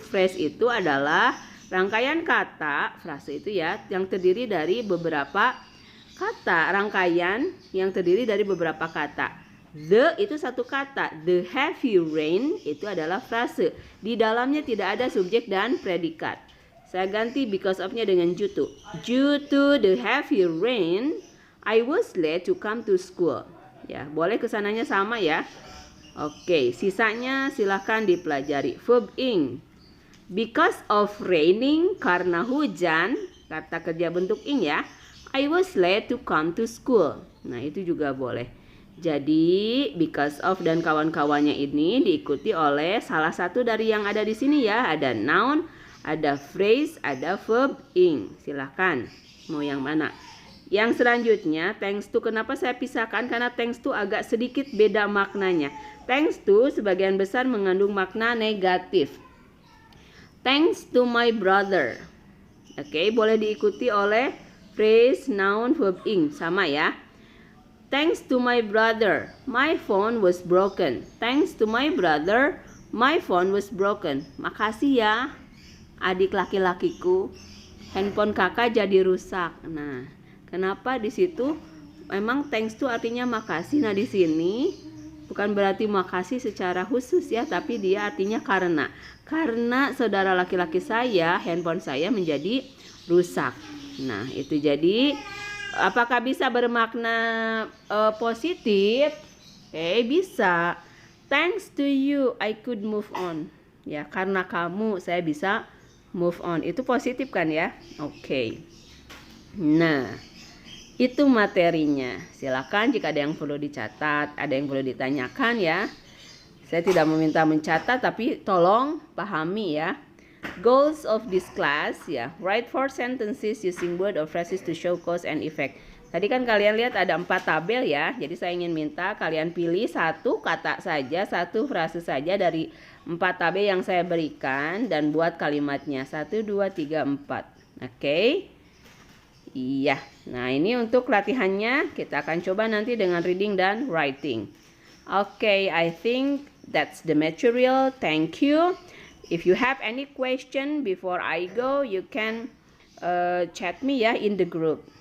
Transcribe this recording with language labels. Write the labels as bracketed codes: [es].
[id] Phrase itu adalah rangkaian kata, frase itu ya, yang terdiri dari beberapa kata, rangkaian yang terdiri dari beberapa kata. The itu satu kata, [en] the heavy rain [id] itu adalah frase. Di dalamnya tidak ada subjek dan predikat. Saya ganti because of-nya dengan due to. [en] Due to the heavy rain, I was late to come to school. [id] Ya, boleh kesananya sama ya. Oke, sisanya silahkan dipelajari. Verb ing. [en] Because of raining, [id] karena hujan, kata kerja bentuk ing ya. [en] I was late to come to school. [id] Nah, itu juga boleh. Jadi, because of dan kawan-kawannya ini diikuti oleh salah satu dari yang ada di sini ya. Ada noun, ada phrase, ada verb ing. Silahkan, mau yang mana? Yang selanjutnya, thanks to. Kenapa saya pisahkan? Karena thanks to agak sedikit beda maknanya. Thanks to sebagian besar mengandung makna negatif. [en] Thanks to my brother. [id] Oke, boleh diikuti oleh phrase, noun, verb ing. Sama ya. [en] Thanks to my brother, my phone was broken. Thanks to my brother, my phone was broken. [id] Makasih ya, adik laki-lakiku, handphone kakak jadi rusak. Nah, kenapa di situ memang thanks to artinya makasih. Nah, di sini bukan berarti makasih secara khusus ya, tapi dia artinya karena. Karena saudara laki-laki saya, handphone saya menjadi rusak. Nah, itu jadi apakah bisa bermakna positif? Bisa. [en] Thanks to you, I could move on. [id] Ya, karena kamu saya bisa move on. Itu positif kan ya? Oke. Nah, itu materinya. Silakan jika ada yang perlu dicatat, ada yang perlu ditanyakan ya. Saya tidak meminta mencatat, tapi tolong pahami ya. [en] Goals of this class ya, write 4 sentences using word or phrases to show cause and effect. [id] Tadi kan kalian lihat ada 4 tabel ya. Jadi saya ingin minta kalian pilih satu kata saja, satu frase saja dari 4 tabel yang saya berikan dan buat kalimatnya. 1, 2, 3, 4. Oke. Iya. Nah, ini untuk latihannya. Kita akan coba nanti dengan reading dan writing. [en] Oke, I think that's the material. Thank you. If you have any question before I go, you can chat me ya in the group.